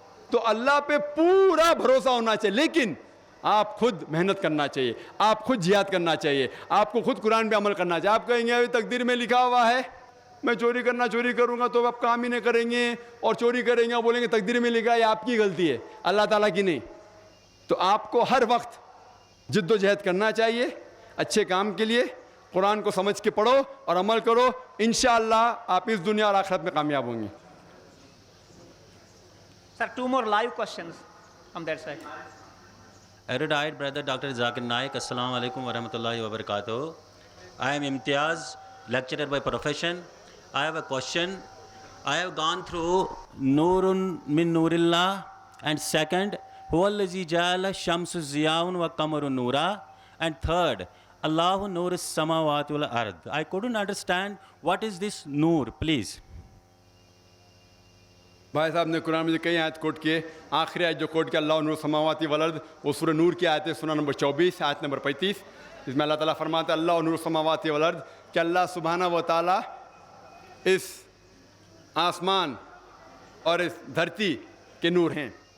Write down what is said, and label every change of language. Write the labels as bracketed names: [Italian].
[Urdu] تو اللہ پہ پورا بھروسہ ہونا چاہیے, لیکن آپ خود محنت کرنا چاہیے, آپ خود جہاد کرنا چاہیے, آپ کو خود قرآن پہ عمل کرنا چاہیے. آپ کہیں گے تقدیر میں لکھا ہوا ہے میں چوری کروں گا, تو آپ کام ہی نہیں کریں گے اور چوری کریں گے اور بولیں گے تقدیر میں لکھا ہے, یہ آپ کی غلطی ہے, اللہ تعالیٰ کی نہیں. تو آپ کو ہر وقت جد و جہد کرنا چاہیے اچھے کام کے لیے. قرآن کو سمجھ کے پڑھو اور عمل کرو, انشاءاللہ آپ اس دنیا اور آخرت میں کامیاب ہوں گے. [English] Sir, 2 more live questions from that side. Erudite brother Dr. Zakir Naik, [Arabic] Assalamu alaikum wa rahmatullahi wa barakatuh. [English] I am Imtiaz, lecturer by profession. I have a question. I have gone through [Arabic] Noorun min Noorillah, [English] and second, [Arabic] Huwallazi ja'ala shamsu ziyaun wa qamaru noora, [English] and third, [Arabic] Allahu nur as-samawati wal ard. [English] I couldn't understand what is this noor, please. [Urdu] بھائی صاحب نے قرآن میں کئی آیت کوٹ کیے, آخری آیت جو کوٹ کیا [Arabic] اللہ نور السماوات والارض, [Urdu] وہ سورہ نور کی آیت ہے, سورہ نمبر 24 آیت نمبر 35. اس میں اللہ تعالیٰ فرماتا ہے [Arabic] اللہ نور السماوات والارض, [Urdu] کہ اللہ سبحانہ و تعالیٰ اس آسمان اور اس دھرتی کے نور ہیں.